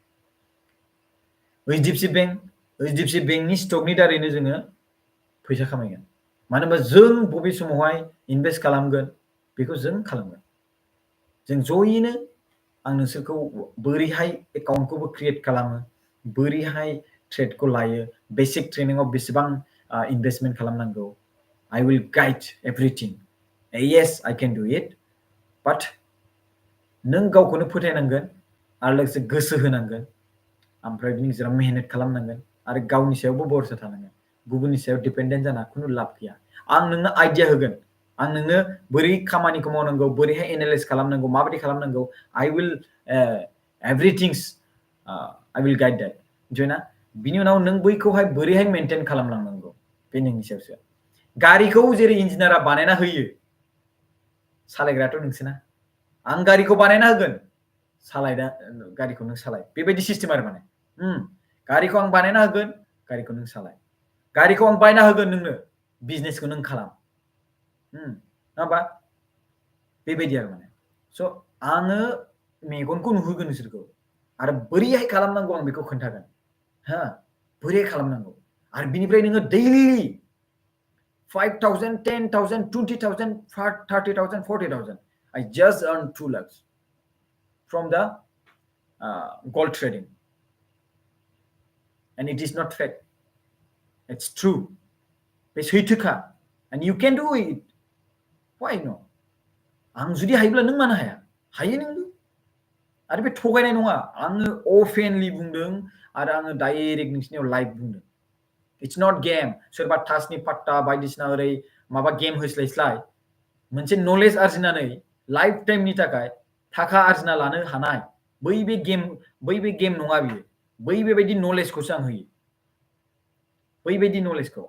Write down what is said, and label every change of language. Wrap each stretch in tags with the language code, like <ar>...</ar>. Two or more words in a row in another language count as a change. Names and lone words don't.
<brx>एचडिएफसि बेंकनि स्टकनि दारैनो जोङो फैसा खामायगोन मानो होनबा जों बबे समावहाय इनभेस्ट खालामगोन बेखौ जों खालामगोन जों जयैनो आं नोंसोरखौ बोरैहाय एकाउन्टखौबो क्रिएट खालामो बोरैहाय ट्रेडखौ लायो</brx> <en>basic training</en> <brx>बेसेबां इनभेस्टमेन्ट खालामनांगौ</brx> <en>I will guide everything. Yes, I can do it.</en> <brx>But नों गावखौनो फोथायनांगोन आरो लोगोसे गोसो होनांगोन ओमफ्राय बिनि गेजेराव मेहनत खालामनांगोन आरो गावनि सायावबो भरसा थानांगोन गुबुननि सायाव डिपेन्डेन्ट जाना खुनु लाब गैया आं नोंनो आइडिया होगोन आं नोंनो बोरै खामानिखौ मावनांगौ बोरैहाय एनालाइज खालामनांगौ माबायदि खालामनांगौ</brx> <en>I will everything I will guide that</en> <brx>मिथिबायना बिनि उनाव नों बैखौहाय बोरैहाय मेनटेन खालामलांनांगौ बे नोंनि सायावसो गारिखौ जेरै इन्जिनियारा बानायना होयो सालायग्रायाथ' नोंसोना आं गारिखौ बानायना होगोन गारिखौ नों सालाय बेबायदि सिस्टेम आरो माने गारिखौ आं बानायना होगोन गारिखौ नों सालाय गारिखौ आं बायना होगोन नोंनो बिजनेसखौ नों खालाम नङा होमबा बेबायदि आरो माने स' आङो मेगनखौ नुहोगोन नोंसोरखौ आरो बोरैहाय खालामनांगौ आं बेखौ खोन्थागोन बोरैहाय खालामनांगौ आरो बिनिफ्राय नोङो दैलि 5,000, 10,000, 20,000, 30,000, 40,000.</brx> <en>I just earned 2 lakhs from the gold trading. And it is not fake. It's true. It's</en> <brx>सैथोखा.</brx> <en>And you can do it. Why not?</en> <brx>आं जुदि हायोब्ला नों मानो हाया? हायो नोंबो. आरो बे थगायनाय नङा. आङो अफेनलि बुंदों आरो आङो डाइरेक्ट नोंसिनियाव लाइभ बुंदों.</brx> <en>It's not game.</en> <brx>सोरबा थासनि पाट्टा बायदिसिना ओरै माबा गेम होस्लायस्लाय मोनसे नलेज आरजिनानै</brx> <en>life time</en> <brx>थाखाय थाखा आरजिना लानो हानाय बै बे गेम नङा बियो बै बेबायदि नलेजखौसो आं होयो बैबायदि नलेजखौ</brx>